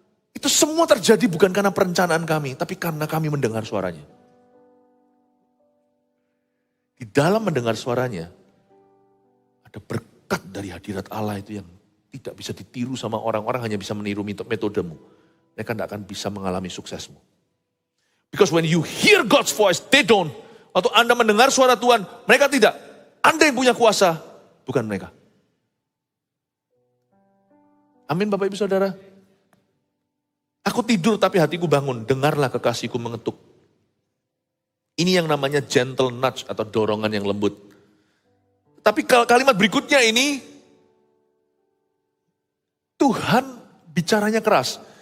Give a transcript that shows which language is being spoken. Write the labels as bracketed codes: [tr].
[id] Itu semua terjadi bukan karena perencanaan kami, tapi karena kami mendengar suaranya. Di dalam mendengar suaranya, ada berkat dari hadirat Allah itu yang tidak bisa ditiru sama orang-orang, hanya bisa meniru metodemu. Mereka tidak akan bisa mengalami suksesmu. [en] Because when you hear God's voice, they don't. [id] Waktu Anda mendengar suara Tuhan, mereka tidak. Anda yang punya kuasa, bukan mereka. Amin Bapak Ibu Saudara. Aku tidur tapi hatiku bangun, dengarlah kekasihku mengetuk. Ini yang namanya [en] gentle nudge [id] atau dorongan yang lembut. Tapi kalimat berikutnya ini, Tuhan bicaranya keras.